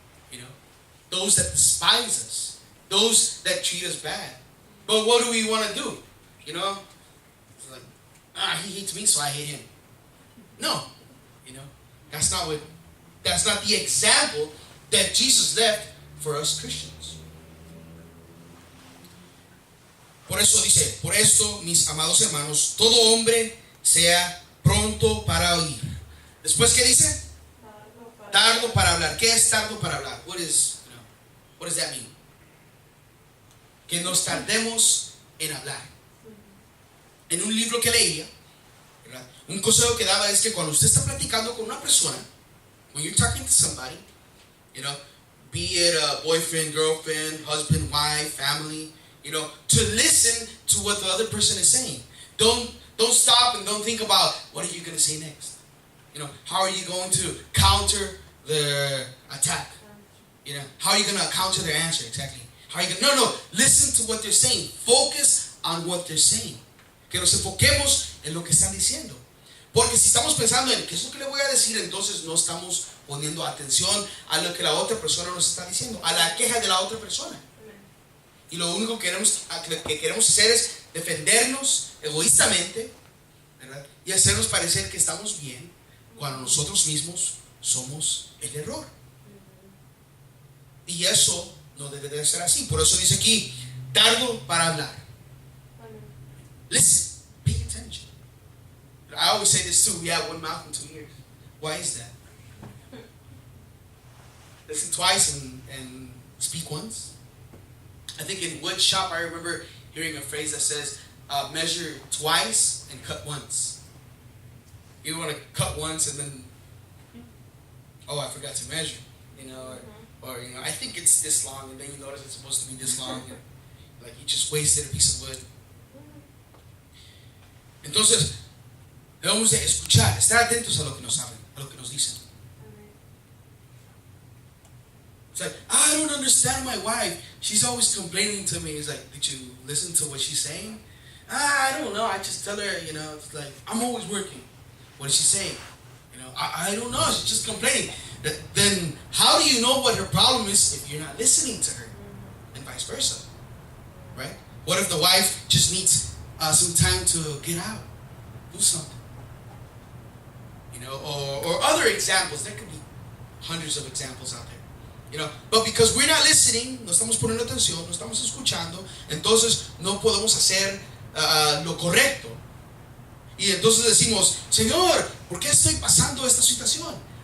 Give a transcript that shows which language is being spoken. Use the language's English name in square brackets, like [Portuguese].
[English] You know, those that despise us. Those that treat us bad. But what do we want to do? You know, it's like, he hates me, so I hate him. No. You know, that's not the example that Jesus left for us Christians. [Spanish] Por eso, mis amados hermanos, todo hombre sea pronto para oír. Después, ¿qué dice? Tardo para hablar. ¿Qué es tardo para hablar? [English] What does that mean? [Spanish] Que nos tardemos en hablar. En un libro que leía, ¿verdad? Un consejo que daba es que cuando usted está platicando con una persona, [English] when you're talking to somebody, you know, be it a boyfriend, girlfriend, husband, wife, family, to listen to what the other person is saying. Don't stop and don't think about what are you going to say next. How are you going to counter the attack? How are you going to counter their answer exactly? How are you going? No. Listen to what they're saying. Focus on what they're saying. [Spanish] Que nos enfoquemos en lo que están diciendo. Porque si estamos pensando en qué es lo que le voy a decir, entonces no estamos poniendo atención a lo que la otra persona nos está diciendo, a la queja de la otra persona. Y lo único que queremos hacer es defendernos egoístamente, ¿verdad? Y hacernos parecer que estamos bien cuando nosotros mismos somos el error. Y eso no debe de ser así. Por eso dice aquí, tardo para hablar. [English] Listen, pay attention. I always say this too, we have one mouth and 2 ears. Why is that? Listen twice and speak once. I think in wood shop I remember hearing a phrase that says, measure twice and cut once. You want to cut once and then, I forgot to measure, or I think it's this long, and then you notice it's supposed to be this long, and like you just wasted a piece of wood. [Spanish] Entonces, debemos de escuchar, estar atentos a lo que nos hablan, a lo que nos dicen. [English] It's like, I don't understand my wife. She's always complaining to me. It's like, did you listen to what she's saying? I don't know. I just tell her, it's like, I'm always working. What is she saying? I don't know. She's just complaining. Then how do you know what her problem is if you're not listening to her? And vice versa. Right? What if the wife just needs some time to get out? Do something. Or other examples. There could be hundreds of examples out there. But because we're not listening, [Spanish] no estamos poniendo atención, no estamos escuchando, entonces no podemos hacer lo correcto. Y entonces decimos, Señor, ¿por qué estoy pasando esta situación?